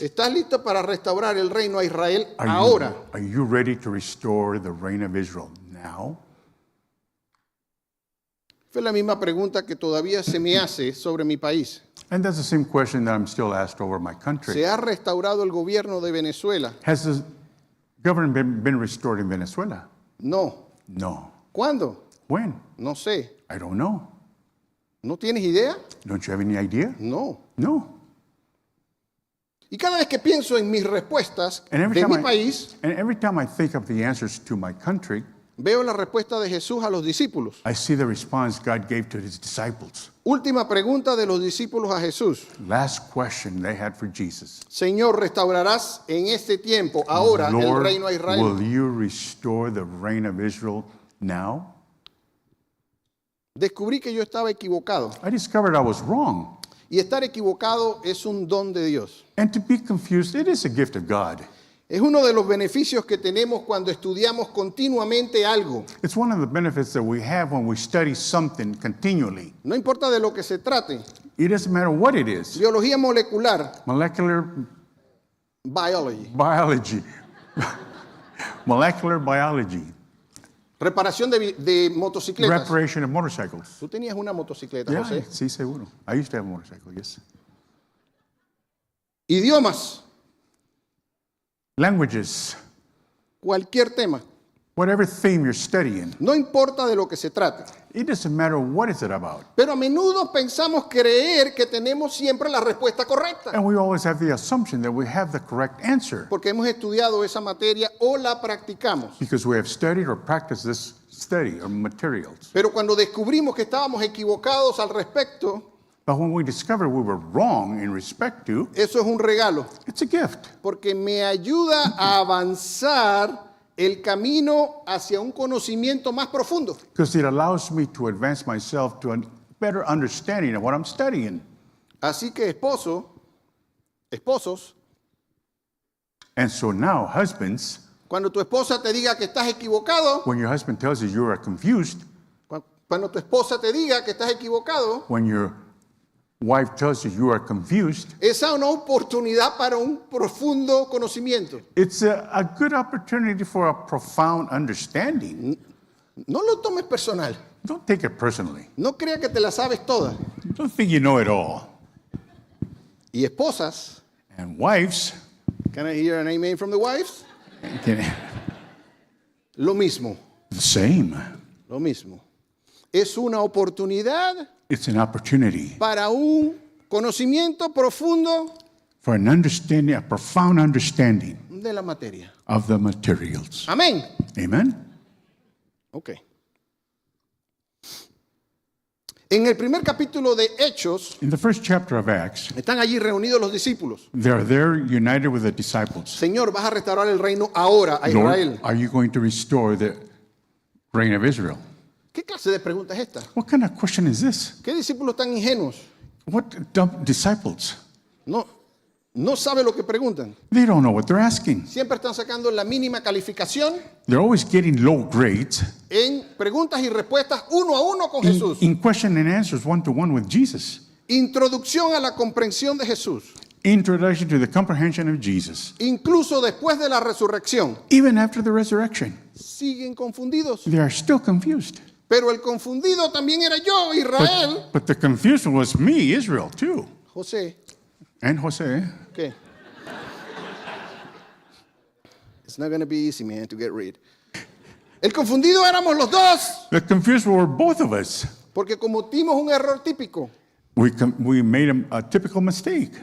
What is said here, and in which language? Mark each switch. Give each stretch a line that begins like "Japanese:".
Spanish: ¿Estás listo para restaurar el reino a Israel
English: Are
Spanish: ahora?
English: you ready to restore the reign of Israel now?
Spanish: Fue la misma pregunta que todavía se me hace sobre mi país.
English: And that's the same question that I'm still asked over my country.
Spanish: ¿Se ha restaurado el gobierno de Venezuela?
English: Has the Government been restored in Venezuela?
Spanish: No.
English: No.
Spanish: ¿Cuándo?
English: When?
Spanish: No sé.
English: I don't know.
Spanish: ¿No tienes idea?
English: Don't you have any idea?
Spanish: No.
English: No.
Spanish: Y cada vez que pienso en mis respuestas
English: And every
Spanish: de
English: time
Spanish: mi país,
English: and every time I think of the answers to my country,
Spanish: veo la respuesta de Jesús a los discípulos.
English: I see the response God gave to his disciples.
Spanish: Última pregunta de los discípulos a Jesús.
English: Last question they had for Jesus.
Spanish: Señor, ¿restaurarás en este tiempo, ahora, el
English: Lord,
Spanish: reino a Israel?
English: will you restore the reign of Israel now?
Spanish: Descubrí que yo estaba equivocado.
English: I discovered I was wrong.
Spanish: Y estar equivocado es un don de Dios.
English: And to be confused, it is a gift of God.
Spanish: Es uno de los beneficios que tenemos cuando estudiamos continuamente algo.
English: It's one of the benefits that we have when we study something continually.
Spanish: No importa de lo que se trate.
English: It doesn't matter what it is.
Spanish: Biología molecular,
English: Molecular biology. biology. Molecular biology.
Spanish: Reparación de motocicletas.
English: Reparation of motorcycles.
Spanish: Tú tenías una motocicleta,
English: Yeah,
Spanish: José. sí, seguro.
English: I used to have a motorcycle, yes.
Spanish: Idiomas,
English: Languages.
Spanish: cualquier tema.
English: Whatever theme you're studying.
Spanish: No importa de lo que se trate.
English: It doesn't matter what is it about.
Spanish: Pero a menudo pensamos creer que tenemos siempre la respuesta correcta.
English: And we always have the assumption that we have the correct answer
Spanish: Porque hemos estudiado esa materia o la practicamos.
English: because we have studied or practiced this study or materials.
Spanish: Pero cuando descubrimos que estábamos equivocados al respecto,
English: But when we discover we were wrong in respect to,
Spanish: eso es un regalo.
English: it's a gift
Spanish: Porque me ayuda a avanzar el camino hacia un conocimiento más profundo.
English: because it allows me to advance myself to a better understanding of what I'm studying.
Spanish: Así que esposos,
English: And so now, husbands,
Spanish: cuando tu esposa te diga que estás equivocado,
English: when your husband tells you you are confused,
Spanish: cuando tu esposa te diga que estás equivocado,
English: when your wife tells you you are confused,
Spanish: esa es una oportunidad para un profundo conocimiento.
English: it's a good opportunity for a profound understanding.
Spanish: No lo tomes personal.
English: Don't take it personally.
Spanish: No crea que te la sabes toda.
English: Don't think you know it all.
Spanish: Y esposas,
English: And wives, can I hear an amen from the wives? can,
Spanish: Lo mismo,
English: the same.
Spanish: lo mismo. Es una oportunidad
English: It's an opportunity
Spanish: para un conocimiento profundo
English: for an understanding, a profound understanding
Spanish: de la materia.
English: of the materials.
Spanish: Amén.
English: Amen? Ok.
Spanish: En el primer capítulo de Hechos,
English: In the first chapter of Acts,
Spanish: están allí reunidos los discípulos.
English: they're there united with the disciples.
Spanish: Señor, vas a restaurar el reino ahora a Israel.
English: Lord, are you going to restore the reign of Israel?
Spanish: ¿Qué clase de pregunta es esta?
English: What kind of question is this?
Spanish: ¿Qué discípulos tan ingenuos?
English: What dumb disciples?
Spanish: No sabe lo que preguntan.
English: They don't know what they're asking.
Spanish: Siempre están sacando la mínima calificación
English: They're always getting low grades
Spanish: en preguntas y respuestas uno a uno con Jesús.
English: in question and answers one-to-one with Jesus.
Spanish: Introducción a la comprensión de Jesús.
English: Introduction to the comprehension of Jesus.
Spanish: Incluso después de la resurrección.
English: Even after the resurrection,
Spanish: Siguen confundidos.
English: they are still confused.
Spanish: Pero el confundido también era yo, Israel.
English: But the confusion was me, Israel, too.
Spanish: José,
English: And Jose.
Spanish: ¿qué?
English: It's not going to be easy, man, to get rid.
Spanish: El confundido éramos los dos.
English: The confused were both of us.
Spanish: Porque cometimos un error típico.
English: We made a typical mistake.